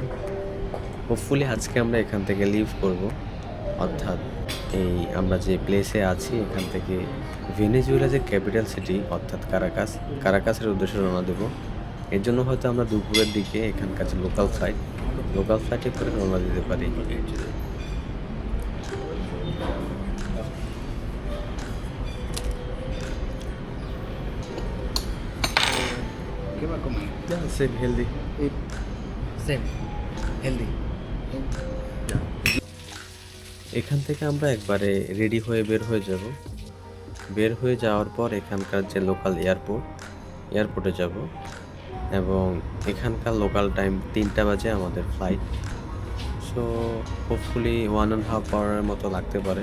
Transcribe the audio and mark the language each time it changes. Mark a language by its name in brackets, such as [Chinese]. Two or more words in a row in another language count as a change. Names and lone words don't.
[Bangla] হোপফুলি আজকে আমরা এখান থেকে লিভ করব, অর্থাৎ এই আমরা যে প্লেসে আছি এখান থেকে ভেনেজুয়েলা যে [English] capital city [Bangla] অর্থাৎ কারাকাসের উদ্দেশ্যে রওনা দেব। এর জন্য হয়তো আমরা দুপুরের দিকে এখানকার যে [English] local flight [Bangla] করে রওনা দিতে পারি। [Spanish] ¿Qué va a comer? [English] same healthy. Same. Healthy. [Bangla] এখান থেকে আমরা একবারে রেডি হয়ে বের হয়ে যাব। বের হয়ে যাওয়ার পর এখানকার যে [English] local airport [Bangla] যাব এবং এখানকার [English] local time [Bangla] 3টা বাজে আমাদের ফ্লাইট। [English] so hopefully [Bangla] 1.5 আওয়ারের মতো লাগতে পারে।